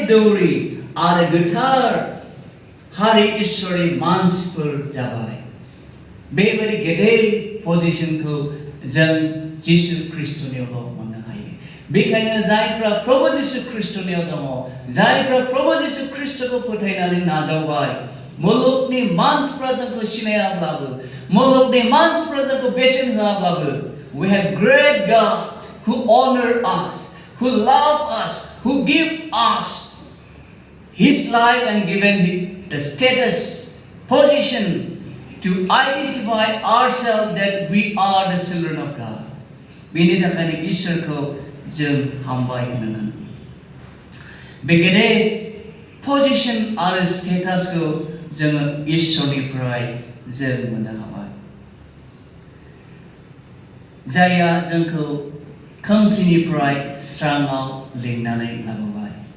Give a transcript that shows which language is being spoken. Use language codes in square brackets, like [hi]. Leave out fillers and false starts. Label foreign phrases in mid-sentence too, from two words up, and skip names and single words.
[brx] दौरि आरो गोथार हारि इसोरनि मानसिफोर जाबाय बेबायदि गेदेर पजिशनखौ जों जिसु ख्रीष्टनियावल' मोननो हायो बेखायनो जायफ्रा प्रभु जिसु ख्रीष्टनियाव दङ जायफ्रा प्रभु जिसु ख्रीष्टखौ फोथायनानै नाजावबाय मुलुगनि मानसिफ्रा जोंखौ सिनायाब्लाबो मुलुगनि मानसिफ्रा जोंखौ बेसेन होआब्लाबो [en] we have great God who honor us who love us who give us his life and given him the status position to identify ourselves that we are the children of God [brx] बेनि थाखायनो इसोरखौ जों हामबाय होनो बे गेदेर पजिशन आरो स्टेटासखौ जोङो इसोरनिफ्राय जों मोननो हाबाय जायहा जोंखौ खोमसिनिफ्राय स्राङाव लिंनानै लाबोबाय